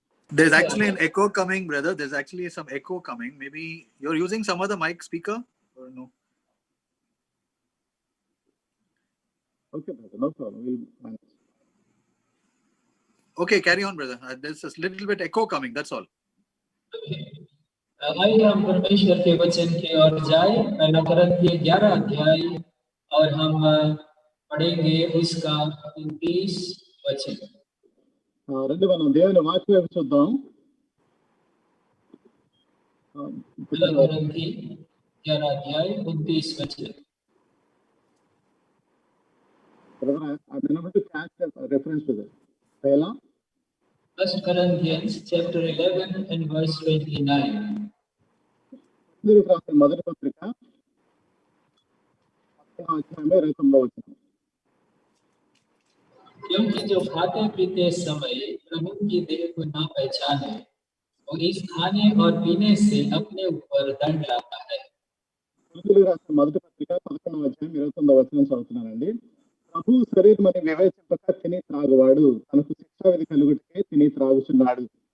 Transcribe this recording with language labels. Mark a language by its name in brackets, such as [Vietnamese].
[English] There's actually an echo coming, brother. There's actually some echo coming. Maybe you're using some other mic speaker or no? Okay, brother. No problem. We'll manage. Okay, carry on, brother. There's a little bit echo coming. That's all. [Hindi] आइए हम परमेश्वर के वचन की ओर जाए। पहला कुरिन्थियों 11 अध्याय और हम पढ़ेंगे उसका 29 वचन। [Telugu] రండి మనం దేవుని వాక్యం వైపు చూద్దాం। [Hindi] पहला कुरिन्थियों 11 अध्याय 29 वचन। [English] Brother, I'm unable to catch the reference to that. [Hindi] पहला [English] 1 Corinthians chapter 11 and verse 29। [Telugu] రాసిన మొదటి పత్రిక 19 వచనం। [Hindi] क्योंकि जो खाते पीते समय प्रभु की देह को ना पहचाने वो इस खाने और पीने से अपने ऊपर दंड लाता है। [Telugu] రాసిన మొదటి పత్రిక 11వ అధ్యాయం 29వ వచనం చదువుతున్నానండి। ప్రభు శరీరమని వివేచింపక తిని త్రాగువాడు తనకు శిక్షా విధి కలుగుటకే తిని త్రాగుచున్నాడు.